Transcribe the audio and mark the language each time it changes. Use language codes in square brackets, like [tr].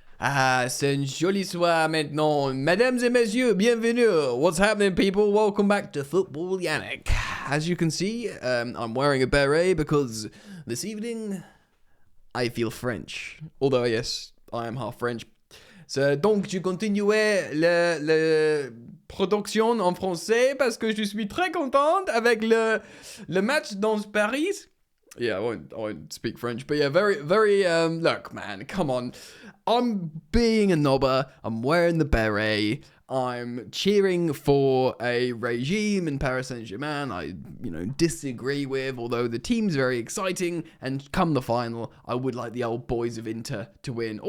[fr] Ah, c'est un joli soir maintenant. Mesdames et messieurs, bienvenue. [en] What's happening, people? Welcome back to Football Yannick. As you can see, I'm wearing a beret because this evening I feel French. Although, yes, I am half French. [fr] Donc, je continuerai la production en français parce que je suis très contente avec le match dans Paris. [en] Yeah, I won't speak French, but yeah, very, look, man, come on. I'm being a knobber, I'm wearing the beret, I'm cheering for a regime in Paris Saint-Germain I, disagree with, although the team's very exciting, and come the final, I would like the old boys of Inter to win.